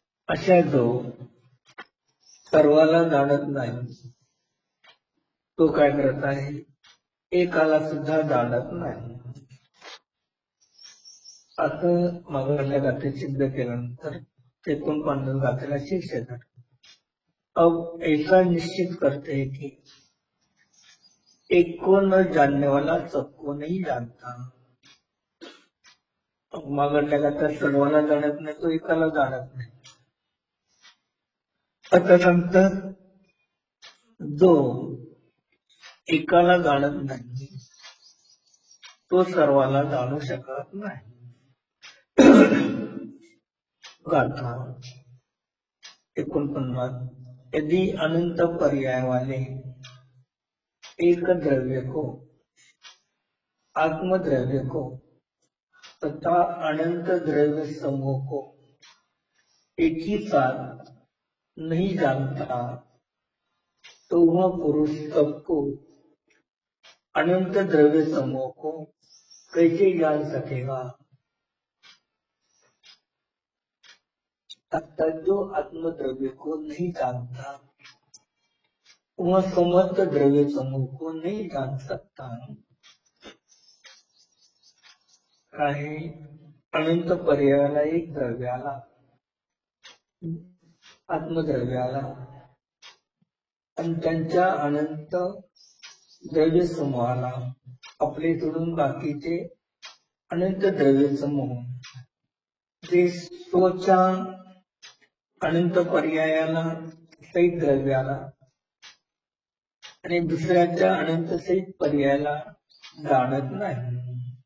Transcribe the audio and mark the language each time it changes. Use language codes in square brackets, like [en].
[mr] अशा जो सर्वाला जाणत नाही तो काय करत आहे, एकाला सुद्धा जाणत नाही असं मागल्या गाथेत सिद्ध केल्यानंतर 49 गाथेला शीर्ष झालं। [hi] अब ऐसा निश्चित करते हैं कि एक को न जानने वाला सबको नहीं जानता। [mr] मागल्या गाथेत सर्वांना जाणत नाही तो एकाला जाणत नाही, आता नंतर जो एकाला जाणत नाही तो सर्वाला जाणू शकत नाही. गाथा 49. [hi] यदि अनंत पर्याय वाले एक द्रव्य को, आत्मद्रव्य को तथा अनंत द्रव्य समूह को एक ही साथ नहीं जानता तो वह पुरुष सबको अनंत द्रव्य समूह को कैसे जान सकेगा? अतः जो आत्मद्रव्य को नहीं जानता वह समस्त द्रव्य समूह को नहीं जान सकता. [mr] काही अनंत पर्यायाला एक द्रव्याला, आत्मद्रव्याला आणि त्यांच्या अनंत द्रव्य समूहाला आपले सोडून बाकीचे अनंत द्रव्य समूह जे स्वच्या अनंत पर्यायाला सहित द्रव्याला आणि दुसऱ्याच्या अनंत सहित पर्यायाला जाणत नाही.